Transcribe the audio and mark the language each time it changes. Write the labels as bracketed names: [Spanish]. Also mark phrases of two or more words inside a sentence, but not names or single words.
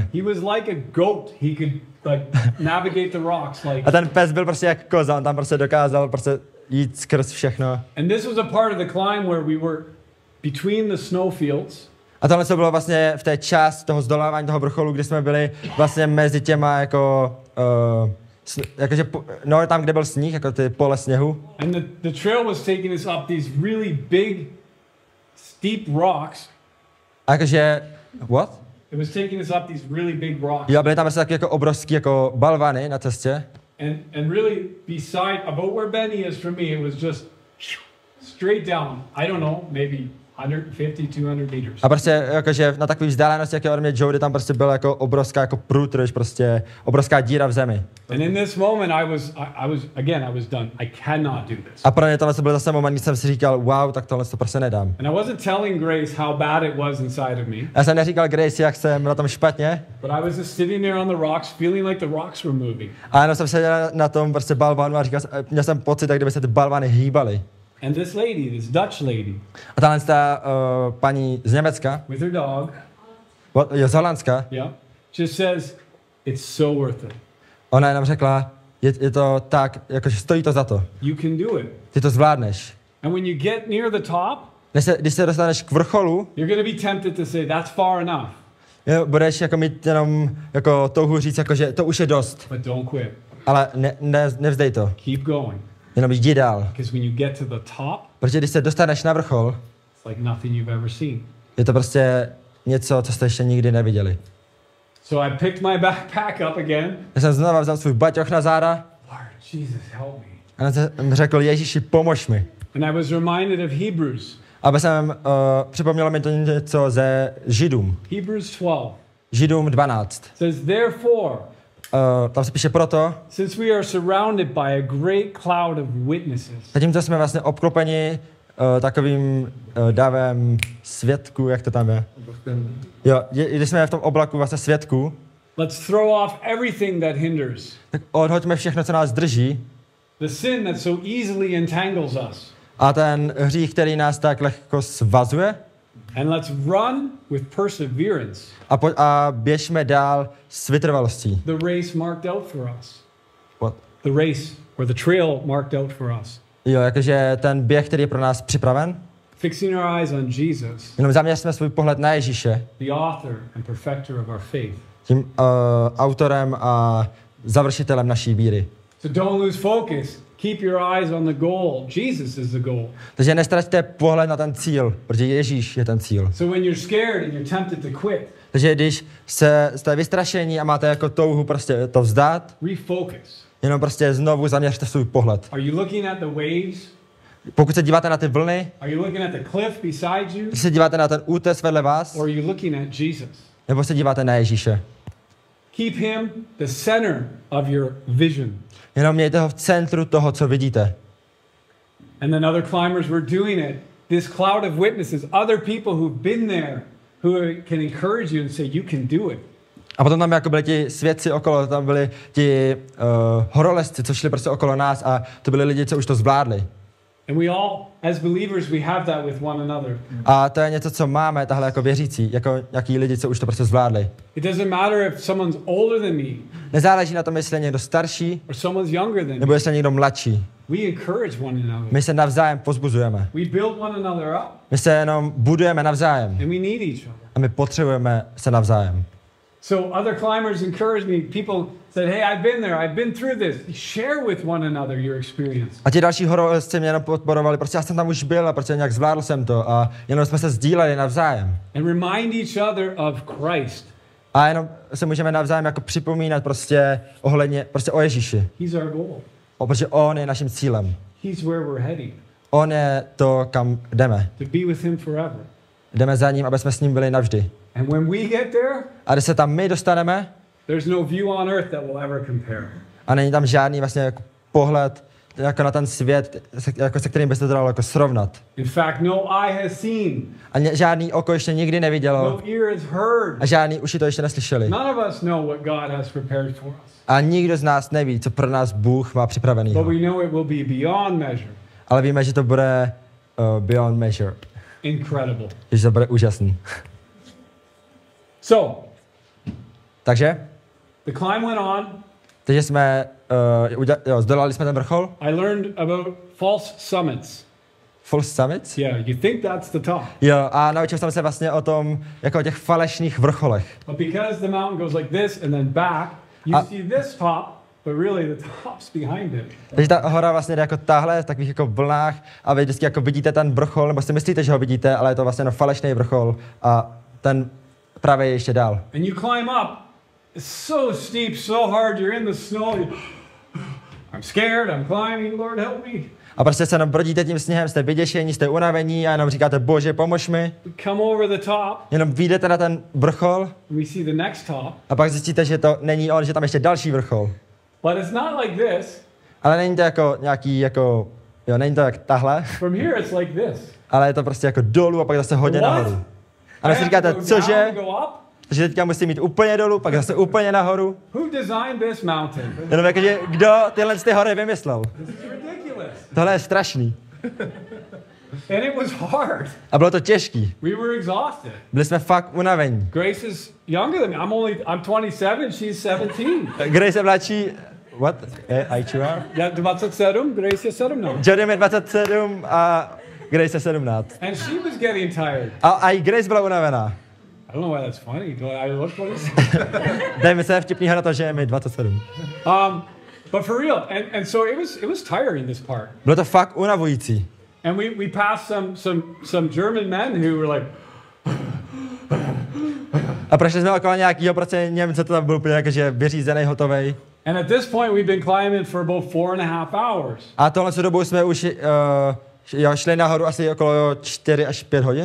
[English] He was like a goat. He could like navigate the rocks like. [Czech] A ten pes byl prostě jak koza, on tam prostě dokázal prostě jít skrz všechno. [English] And this was a part of the climb where we were between the snowfields. [Czech] A tohle to bylo vlastně v té části toho zdolávání toho vrcholu, kdy jsme byli vlastně mezi těma jako jakože no tam, kde byl sníh, jako ty pole sněhu. [English] And the trail was taking us up these really big steep rocks. [Czech] A jakože what? [English] It was taking us up these really big rocks. [Czech] Jo, byly tam prostě taky jako obrovský jako balvany na cestě. [English] And really beside about where Benny is from me, it was just straight down. I don't know, maybe 150, 200 meters. [Czech] A prostě jakože na takové vzdálenosti, jak je ode mě Jody, tam prostě byla jako obrovská jako průtrž, prostě obrovská díra v zemi. [English] And in this moment I was done. I cannot do this. [Czech] A pro mě tohle byl zase moment, kdy jsem si říkal, wow, tak tohle to prostě nedám. [English] And I wasn't telling Grace how bad it was inside of me. [Czech] Já jsem neříkal Grace, jak jsem na tom špatně. [English] But I was just sitting there on the rocks, feeling like the rocks were moving. [Czech] A jenom jsem seděl na tom prostě balvanu a měl jsem pocit, jak kdyby se ty balvany hýbaly. [English] And this lady, this Dutch lady, [Czech] a tahle ta paní z Německa, [English] with her dog, [Czech] z Holandska, [English] yeah, just says, it's so worth it. [Czech] Ona jenom řekla, je to tak, jakože stojí to za to. [English] You can do it. [Czech] Ty to zvládneš. [English] And when you get near the top, [Czech] když se dostaneš k vrcholu, [English] you're going to be tempted to say, that's far enough. [Czech] Budeš jako mít jenom jako touhu říct, jako, že to už je dost. [English] But don't quit. [Czech] Ale nevzdej to. [English] Keep going. [Czech] Jenom jdi dál. [English] Because when you get to the top, [Czech] protože když se dostaneš na vrchol, [English] it's like nothing you've ever seen. [Czech] Je to prostě něco, co jste ještě nikdy neviděli. [English] So I picked my backpack up again. [Czech] Já jsem znovu vzal svůj baťoch na záda. [English] Lord, Jesus, help me. [Czech] A jsem řekl, Ježíši, pomož mi. [English] And I was reminded of Hebrews. [Czech] Aby jsem připomnělo mi to něco ze Židům. [English] Hebrews 12. [Czech] Židům 12. [English] Says therefore. [Czech] Tam se píše proto. [English] Since we are surrounded by a great cloud of witnesses. [Czech] Zatímco jsme vlastně obklopeni takovým davem svědků, jak to tam je. Jo, když jsme v tom oblaku vlastně svědků. [English] Let's throw off everything that hinders. [Czech] Tak odhoďme všechno, co nás drží. [English] The sin that so easily entangles us. [Czech] A ten hřích, který nás tak lehko svazuje. [English] And let's run with perseverance. [Czech] A běžme dál s vytrvalostí. [English] The race marked out for us. What? The race or the trail marked out for us. [Czech] Jo, jakože ten běh, který je pro nás připraven. [English] Fixing our eyes on Jesus. [Czech] Jenom zaměřme svůj pohled na Ježíše. [English] The author and perfecter of our faith. [Czech] Tím autorem a završitelem naší víry. [English] So don't lose focus. Keep your eyes on the goal. Jesus is the goal. [Czech] Takže nestraťte pohled na ten cíl, protože Ježíš je ten cíl. [English] So when you're scared and you're tempted to quit. [Czech] Takže když jste vystrašení a máte jako touhu prostě to vzdát, [English] refocus. [Czech] Jenom prostě znovu zaměřte svůj pohled. [English] Are you looking at the waves? [Czech] Pokud se díváte na ty vlny, [English] are you looking at the cliff beside you? [Czech] Když se díváte na ten útes vedle vás, [English] or are you looking at Jesus? [Czech] Nebo se díváte na Ježíše? [English] Keep him the center of your vision. [Czech] Jenom mějte ho v centru toho, co vidíte. [English] And then other climbers were doing it. This cloud of witnesses, other people who've been there, who can encourage you and say, you can do it. [Czech] A potom tam jako byli ti svědci okolo, tam byli ti horolezci, co šli prostě okolo nás a to byli lidi, co už to zvládli. [English] And we all, as believers, we have that with one another. [Czech] A to je něco, co máme tahle jako věřící, jako nějaký lidi, co už to prostě zvládli. [English] It doesn't matter if someone's older than me [Czech] Nezáleží na tom, jestli je někdo starší, [English] or someone's younger than [Czech] nebo [English] me. [Czech] jestli je někdo mladší. [English] We encourage one another. [Czech] My se navzájem pozbuzujeme. [English] We build one another up, [Czech] My se jenom budujeme navzájem. [English] and we need each other. [Czech] A my potřebujeme se navzájem. [English] So other climbers encouraged me. People said, hey, I've been there. I've been through this. Share with one another your experience. [Czech] A ti další horolezci mě jenom podporovali, protože já jsem tam už byl a protože nějak zvládl jsem to a jenom jsme se sdíleli navzájem. [English] And remind each other of Christ. [Czech] A jenom se můžeme navzájem jako připomínat prostě ohledně, prostě o Ježíši. [English] He's our goal. [Czech] Protože on je naším cílem. [English] He's where we're heading. [Czech] On je to, kam jdeme. [English] To be with him forever. [Czech] Jdeme za ním, aby jsme s ním byli navždy. [English] And when we get there, [Czech] A když se tam my dostaneme, [English] there's no view on earth that will ever compare. [Czech] a není tam žádný vlastně jako pohled jako na ten svět, se kterým byste to dalo jako srovnat. [English] In fact, no eye has seen, [Czech] A žádný oko ještě nikdy nevidělo [English] no ear has heard. [Czech] a žádný uši to ještě neslyšeli. [English] None of us know what God has prepared for us. [Czech] A nikdo z nás neví, co pro nás Bůh má připravený. [English] But we know it will be beyond measure. [Czech] Ale víme, že to bude [English] beyond measure. Incredible. [Czech] Že to bude úžasný. [English] So, [Czech] Takže, [English] the climb went on. [Czech] takže jsme, zdolali jsme ten vrchol. [English] I learned about false summits. False summits? Yeah, you think that's the top. [Czech] Jo, a naučil jsem se vlastně o tom, jako o těch falešných vrcholech. [English] But because the mountain goes like this and then back, you see this top, but really the top's behind it. [Czech] Takže ta hora vlastně jde jako tahle, v takových jako vlnách a vy vždycky jako vidíte ten vrchol, nebo si myslíte, že ho vidíte, ale je to vlastně falešný vrchol a ten pravý je ještě dál. [English] And you climb up. It's so steep, so hard, you're in the snow. I'm scared, I'm climbing, Lord help me. [Czech] A prostě se jenom brodíte tím sněhem, jste vyděšení, jste unavení a jenom říkáte, Bože, pomož mi. [English] We come over the top, [Czech] Jenom vyjdete na ten vrchol [English] and we see the next top. [Czech] a pak zjistíte, že to není on, že tam ještě další vrchol. [English] But it's not like this. [Czech] Ale není to jako nějaký, jako, jo, není to jak tahle, [English] From here it's like this. [Czech] ale je to prostě jako dolů a pak zase hodně [English] What? [Czech] nahoru. A [English] I [Czech] vy si [English] have [Czech] říkáte, [English] to go [Czech] cože? [English] down to go up? [Czech] Takže teďka musím jít úplně dolů, pak zase úplně nahoru. [English] Who designed this mountain? [Czech] Jenom jakože, kdo tyhle ty hory vymyslel? [English] This is ridiculous. [Czech] Tohle je strašný. [English] And it was hard. [Czech] A bylo to těžký. [English] We were exhausted. [Czech] Byli jsme fakt unavení. [English] Grace is younger than me. I'm 27, she's 17. [Czech] Grace je mladší, [English] what? Age you are? Yeah, 27, Grace is 17. [Czech] Jodym je 27 a Grace je 17. [English] And she was getting tired. [Czech] A i Grace byla unavená. [English] I don't know why that's funny. Do I look 27? [Czech] Dej mi se vtipnýho na to, že je mi 27. [English] But for real, and so it was tiring, this part. [Czech] Bylo to fakt unavující. [English] And we passed some German men who were like, [Czech] A prošli jsme okolo nějakýho prostě Němce, to tam byl úplně jakože vyřízený, hotovej. [English] and at this point we've been climbing for about 4.5 hours. [Czech] A tohle dobu jsme už šli nahoru asi okolo 4 až 5 hodin.